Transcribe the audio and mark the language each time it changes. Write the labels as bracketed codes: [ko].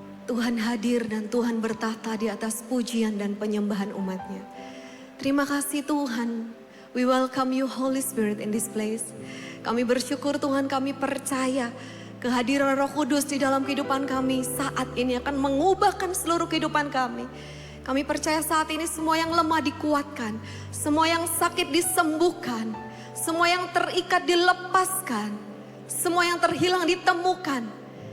[id] Tuhan hadir dan Tuhan bertahta di atas pujian dan penyembahan umatnya. Terima kasih Tuhan. [en] We welcome you Holy Spirit in this place. [id] Kami bersyukur Tuhan, kami percaya kehadiran Roh Kudus di dalam kehidupan kami saat ini akan mengubahkan seluruh kehidupan kami. Kami percaya saat ini semua yang lemah dikuatkan, semua yang sakit disembuhkan, semua yang terikat dilepaskan, semua yang terhilang ditemukan.